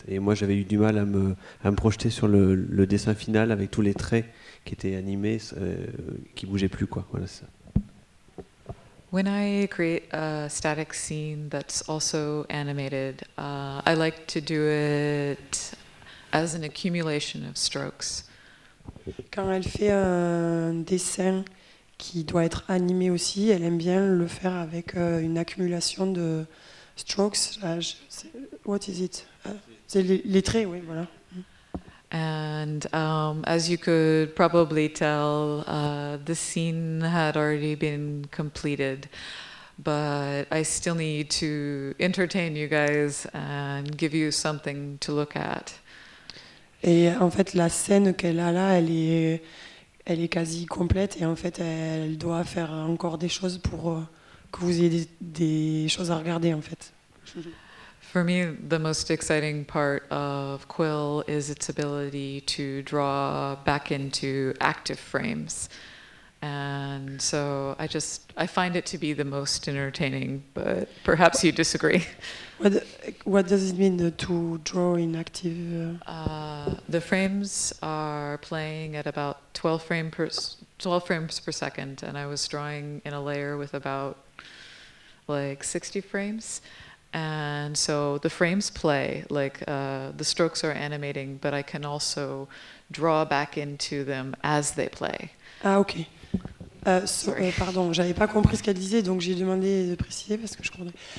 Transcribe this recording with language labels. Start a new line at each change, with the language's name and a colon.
French: Et moi j'avais eu du mal à me projeter sur le dessin final avec tous les traits qui étaient animés, qui bougeaient plus quoi. Voilà ça.
English: When I create a static scene that's also animated, I like to do it as an accumulation of strokes.
French: Quand elle fait un dessin qui doit être animé aussi, elle aime bien le faire avec une accumulation de strokes.
English: What is it?
French: C'est les traits, oui, voilà.
English: And as you could probably tell, the scene had already been completed, but I still need to entertain you guys and give you something to look at.
French: Et en fait, la scène qu'elle a là, elle est quasi complète, et en fait, elle doit faire encore des choses pour que vous ayez des choses à regarder, en fait.
English: For me, the most exciting part of Quill is its ability to draw back into active frames. And so I find it to be the most entertaining, but perhaps you disagree. What does it mean to draw in active? The frames are playing at about 12 frames per second, and I was drawing in a layer with about like 60 frames. And so the frames play, like the strokes are animating, but I can also draw back into them as they play. Ah, ok.
French: Pardon, j'avais pas compris ce qu'elle disait, donc j'ai demandé de préciser parce que je comprenais.